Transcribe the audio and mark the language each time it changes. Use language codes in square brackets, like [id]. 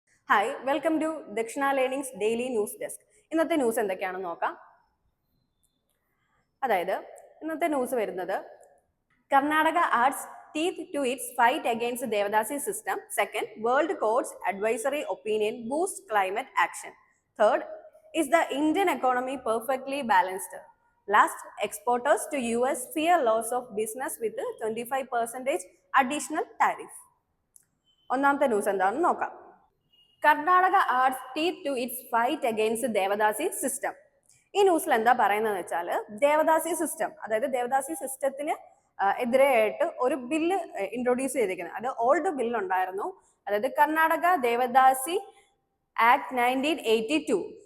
[en] Hi, welcome to Dakshina learnings daily news desk. [ml] ഇന്നത്തെ news എന്തൊക്കെയാണെന്ന് നോക്കാം. അതായത് ഇന്നത്തെ ന്യൂസ് വരുന്നത് [en] Karnataka adds teeth to its fight against Devadasi system. Second, World Court's advisory opinion boosts climate action. Third, is the Indian economy perfectly balanced? Last, exporters to US fear loss of business with 25% additional tariff. [ml] ഒന്നാമത്തെ news എന്താണെന്ന് നോക്കാം. [en] Karnataka adds teeth to its fight against Devadasi system. [ml] ഈ ന്യൂസിൽ എന്താ പറയുന്നത് വെച്ചാൽ devadasi system, അതായത് ദേവദാസി സിസ്റ്റത്തിന് എതിരെയായിട്ട് ഒരു ബില്ല് ഇൻട്രൊഡ്യൂസ് ചെയ്തിരിക്കുന്നത്. അത് ഓൾഡ് ബില്ലുണ്ടായിരുന്നു, അതായത് കർണാടക ദേവദാസി ആക്ട് 1982.